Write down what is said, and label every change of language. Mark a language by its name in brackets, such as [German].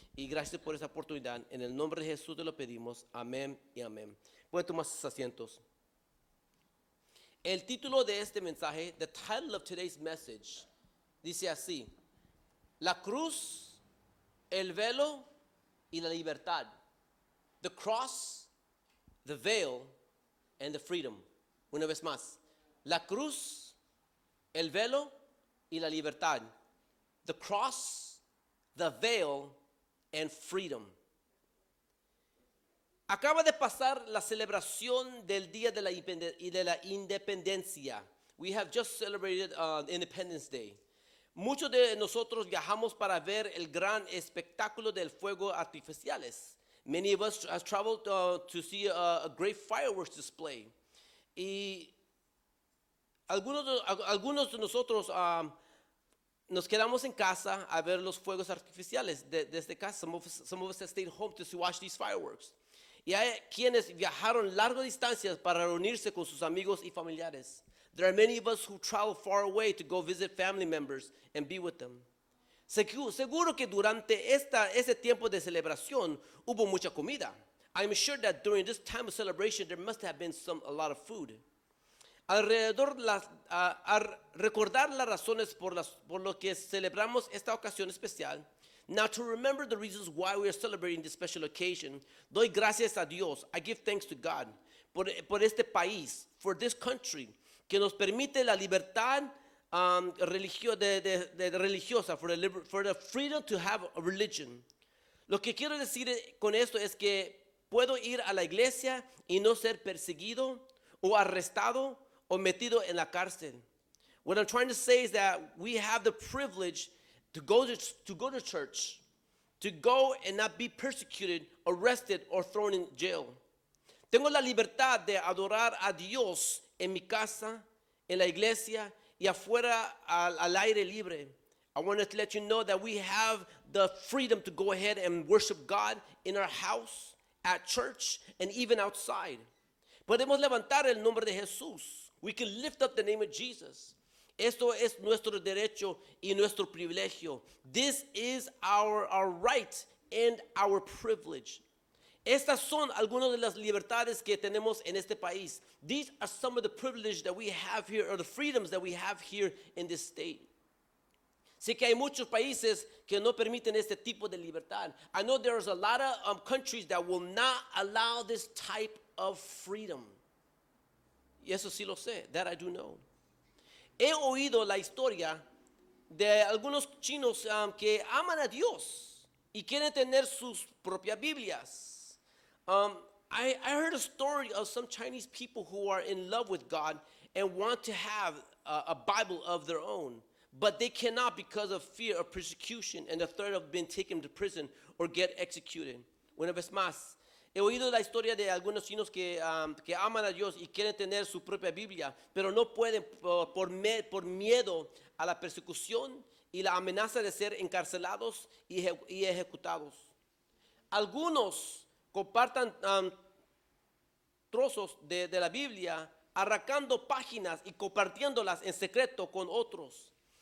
[Spanish] Y gracias por esta oportunidad. En el nombre de Jesús te lo pedimos. Amén y amén. Pueden tomar sus asientos. El título de este mensaje, the title of today's message, dice así: La cruz, el velo y la libertad. [English] The cross, the veil, and the freedom. [Spanish] Una vez más. La cruz, el velo y la libertad. [English] The cross, the veil, and freedom. [Spanish] Acaba de pasar la celebración del Día de la Independencia. [English] We have just celebrated Independence Day. [Spanish] Muchos de nosotros viajamos para ver el gran espectáculo del fuego artificiales. [English] Many of us have traveled to see a great fireworks display. [Spanish] Y algunos de nosotros nos quedamos en casa a ver los fuegos artificiales desde casa. [English] Some of us have stayed home to watch these fireworks. [Spanish] Y hay quienes viajaron largas distancias para reunirse con sus amigos y familiares. [English] There are many of us who travel far away to go visit family members and be with them. Seguro que durante ese tiempo de celebración hubo mucha comida. I'm sure that during this time of celebration there must have been a lot of food. [Spanish] alrededor a recordar las razones por lo que celebramos esta ocasión especial. [English] Now, to remember the reasons why we are celebrating this special occasion, doy gracias a Dios. I give thanks to God por este país, for this country, que nos permite la libertad religiosa, for the freedom to have a religion. [Spanish] Lo que quiero decir con esto es que puedo ir a la iglesia y no ser perseguido o arrestado o metido en la cárcel. [English] What I'm trying to say is that we have the privilege to go to church, to go and not be persecuted, arrested, or thrown in jail. [Spanish] Tengo la libertad de adorar a Dios en mi casa, en la iglesia y afuera al aire libre. [English] I wanted to let you know that we have the freedom to go ahead and worship God in our house, at church, and even outside. [Spanish] Podemos levantar el nombre de Jesús. [English] We can lift up the name of Jesus. [Spanish] Esto es nuestro derecho y nuestro privilegio. [English] This is our right and our privilege. [Spanish] Estas son algunas de las libertades que tenemos en este país. [English] These are some of the privileges that we have here, or the freedoms that we have here in this state. [Spanish] Sé que hay muchos países que no permiten este tipo de libertad. [English] I know there's a lot of countries that will not allow this type of freedom. [Spanish] Y eso sí lo sé, that I do know. He oído la historia de algunos chinos que aman a Dios y quieren tener sus propias Biblias. [English] I heard a story of some Chinese people who are in love with God and want to have a Bible of their own, but they cannot because of fear of persecution and the threat of being taken to prison or get executed. [Spanish] Una vez más, he oído la historia de algunos chinos que aman a Dios y quieren tener su propia Biblia, pero no pueden por miedo a la persecución y la amenaza de ser encarcelados y ejecutados. Algunos compartan trozos de la Biblia, arrancando páginas y compartiéndolas en secreto con otros.